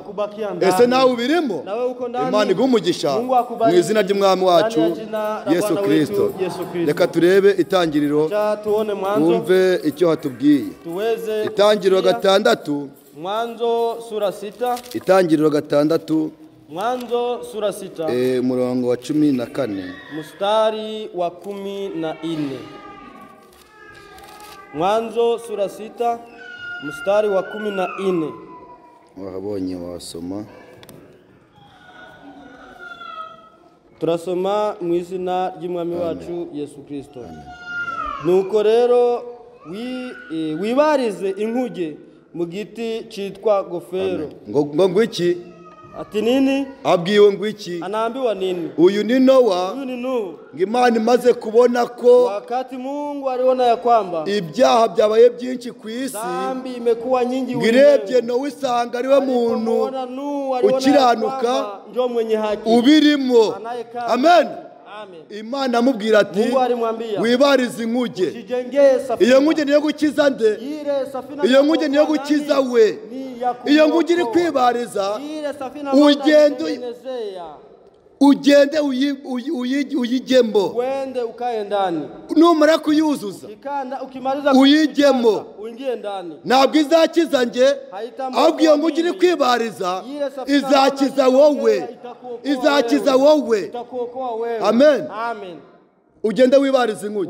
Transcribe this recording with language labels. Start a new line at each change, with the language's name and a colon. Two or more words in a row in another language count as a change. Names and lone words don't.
Kinyarwanda: Ese nawe ubirimo? Imana iguhe umugisha mu izina ry'umwami wacu Yesu Kristo. Reka turebe Itangiriro twumve icyo hatubwiye. Itangiriro 6, Itangiriro 6,
Swahili: Mwanzo sura 6
Kinyarwanda: murongo wa 14
Swahili: mstari wa 14. Mwanzo sura 6 mstari wa 14.
Kinyarwanda: Wahabonye wasoma. Turasoma mu izina ry'umwami wacu Yesu Kristo. Nuko rero wibarize inkuge mu giti cyitwa gofero. Ngo iki?
Swahili: Ati nini?
Kinyarwanda: Abwiwe ngo iki?
Swahili: Anaambiwa nini?
Kinyarwanda: Uyu ni Nowa.
Swahili: Huyu ni Nuhu.
Kinyarwanda: Ngo Imana imaze kubona ko
Swahili: Wakati Mungu aliona ya kwamba
Kinyarwanda: ibyaha byabaye byinshi ku isi,
Swahili: dhambi imekuwa nyingi
Kinyarwanda: ngirebye Nowa isanga ariwe muntu ukiranuka
Swahili: ndio mwenye haki
Kinyarwanda: ubirimo. Amen. Amen. Imana amubwira ati wibarize inkuge. Iyo nkuge niyo gukiza nde? Iyo nkuge niyo gukiza we. Iyo nkuge iri kwibariza ugende uyigemo.
Swahili: Wende ukae ndani.
Kinyarwanda: Numara kuyuzuza uyigemo. Ntabwo izakiza nge, ahubwo iyo nkuge iri kwibariza izakiza wowe. Izakiza wowe. Amen. Amen. Ugende wibariza inkuge.